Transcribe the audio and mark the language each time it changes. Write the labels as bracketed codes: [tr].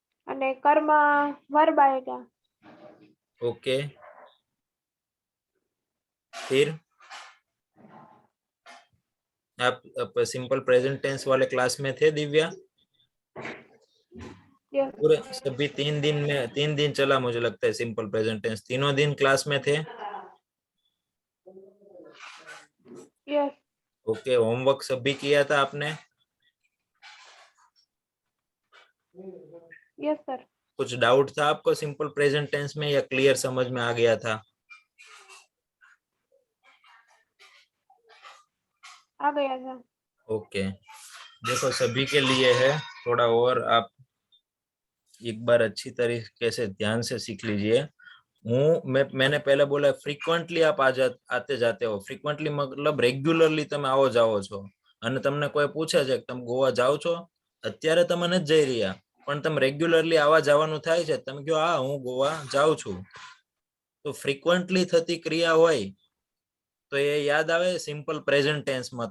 [gu] અને કર્મ વર્બ आएगा। [hi] ओके, फिर आप सिंपल प्रेजेंट टेंस वाले क्लास में थे दिव्या? यस पूरे सभी 3 दिन चला मुझे लगता है सिंपल प्रेजेंट टेंस, तीनों दिन क्लास में थे? यस ओके, होमवर्क सभी किया था आपने? Yes sir. कुछ डाउट था आपको सिंपल प्रेजेंट टेंस में या क्लियर समझ में आ गया था? आ गया था। ओके, देखो सभी के लिए है, थोड़ा और आप एक बार अच्छी तरीके से ध्यान से सीख लीजिए। मैंने पहले बोला फ्रीक्वेंटली आप आते जाते हो। फ्रीक्वेंटली मतलब [gu] રેગ્યુલરલી તમે આવો જાઓ છો, અને તમને કોઈ પૂછે છે કે તમે ગોવા જાઓ છો, અત્યારે તમે નથી જઈ રહ્યા પણ તમે રેગ્યુલરલી આવા જવાનું થાય છે, તમે કહો હા હું ગોવા જાઉં છું, તો ફ્રીક્વન્ટલી થતી ક્રિયા હોય તો એ યાદ આવે સિમ્પલ પ્રેઝન્ટ ટેન્સમાં.